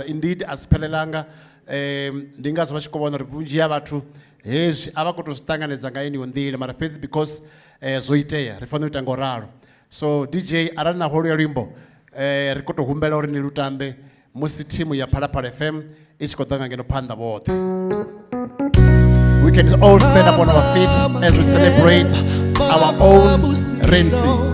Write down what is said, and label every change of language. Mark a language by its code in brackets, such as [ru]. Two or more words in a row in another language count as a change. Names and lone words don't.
[ve] Indeed Asiphelelanga ndi ngazwo vha tshi khou vhona uri vhunzhi ha vhathu hezwi a vha khou tou zwi ṱanganedza nga iniwo nḓila, mara fhedzi because zwo itea ri fanela u ita ngo ralo. So DJ arali na holu ya luimbo ri khou tou humbela uri ni lutambe musi thimu ya Phalaphala FM I tshi khou ḓa nga ngeno phanḓa vhoṱhe. [en] We can all stand up on our feet as we celebrate our own Rampsie.